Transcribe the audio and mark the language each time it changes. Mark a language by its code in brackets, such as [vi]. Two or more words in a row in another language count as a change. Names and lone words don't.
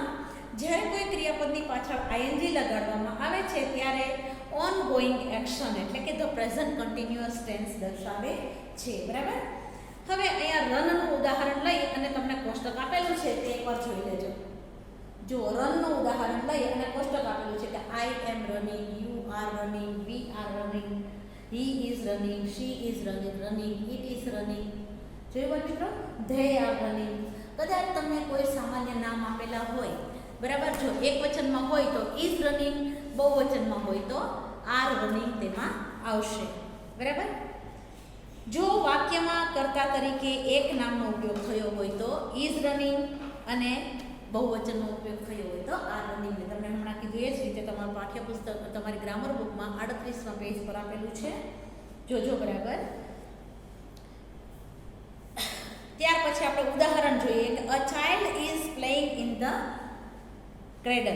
[gu] જ્યારે કોઈ ક્રિયાપદની પાછળ આઈએનજી લગાડવામાં આવે છે ત્યારે [en] on going action [gu] એટલે કે [en] the present continuous tense [gu] દર્શાવે છે. બરાબર. હવે અહીંયા રનનું ઉદાહરણ લઈ અને તમને કોષ્ટક આપેલું છે તે એકવાર જોઈ લેજો. જો રનનું ઉદાહરણ લઈ અને કોષ્ટક આપેલું છે કે [en] I am running, you are running, we are running, [gu] વી આર રનિંગ, [en] he is running, she is running, it is running. [gu] જોયું મિત્રો, [en] they are running. [gu] કદાચ તમને કોઈ સામાન્ય નામ આપેલા હોય, બરાબર, જો એક વચનમાં હોય તો [en] is running, [gu] બહુવચનમાં હોય તો [en] are running [gu] તેમાં આવશે. બરાબર. જો વાક્યમાં કર્તા તરીકે એક નામનો ઉપયોગ થયો હોય તો [en] is running [gu] અને બહુવચનનો ઉપયોગ થયો હોય તો [en] are running. [gu] તમને હમણાં કીધું એ જ રીતે તમારું પાઠ્યપુસ્તક તમારી [en] grammar book [gu] 38મા પેજ પર આપેલું છે, જોજો બરાબર. ત્યાર પછી આપણે ઉદાહરણ જોઈએ કે [en] a child is playing in the cradle.